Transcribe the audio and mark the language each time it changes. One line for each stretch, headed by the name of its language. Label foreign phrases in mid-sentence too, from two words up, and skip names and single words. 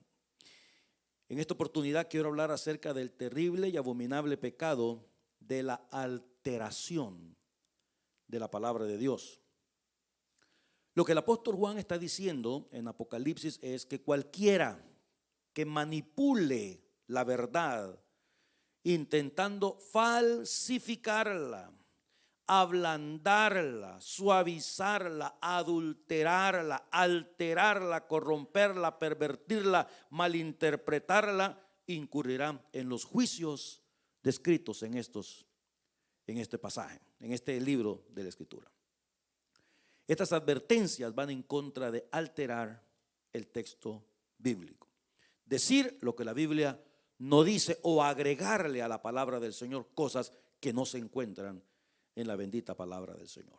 Spanish: En esta oportunidad quiero hablar acerca del terrible y abominable pecado de la alteración de la palabra de Dios. Lo que el apóstol Juan está diciendo en Apocalipsis es que cualquiera que manipule la verdad intentando falsificarla, ablandarla, suavizarla, adulterarla, alterarla, corromperla, pervertirla, malinterpretarla, incurrirá en los juicios descritos en este pasaje, en este libro de la Escritura. Estas advertencias van en contra de alterar el texto bíblico, decir lo que la Biblia no dice o agregarle a la palabra del Señor cosas que no se encuentran en la bendita palabra del Señor.